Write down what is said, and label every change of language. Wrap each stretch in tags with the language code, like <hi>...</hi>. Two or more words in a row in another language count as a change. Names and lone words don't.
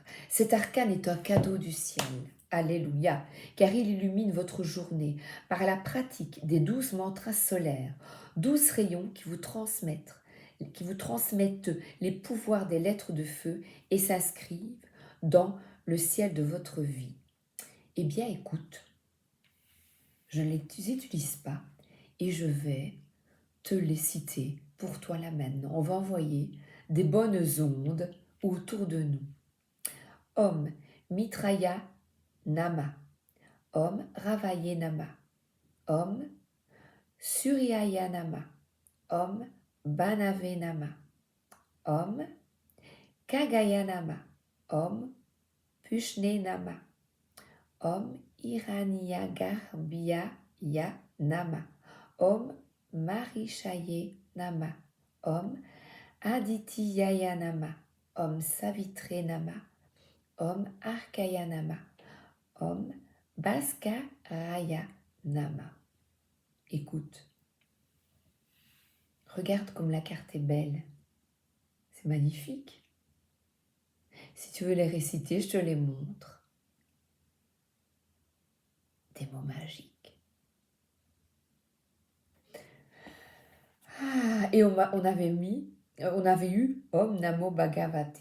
<fr>Cet arcane est un cadeau du ciel. Alléluia, car il illumine votre journée par la pratique des 12 mantras solaires, 12 rayons qui vous transmettent les pouvoirs des lettres de feu et s'inscrivent dans le ciel de votre vie. Eh bien, écoute, je ne les utilise pas et je vais te les citer pour toi là maintenant. On va envoyer des bonnes ondes autour de nous.</fr> <sa>ॐ मित्राय नमः. ॐ रवये नमः ॐ सूर्याय नमः. ॐ भानवे नमः ॐ खगाय नमः. ॐ पूष्णे नमः. ॐ हिरण्यगर्भाय नमः. ॐ मरीचये नमः. ॐ आदित्याय नमः. ॐ सवित्रे नमः ॐ अर्काय नमः. ॐ भास्कराय नमः.</sa> <fr>Écoute, regarde comme la carte est belle. C'est magnifique. Si tu veux les réciter, je te les montre. Des mots magiques. Et on avait eu</fr> <sa>ॐ नमो भगवते.</sa>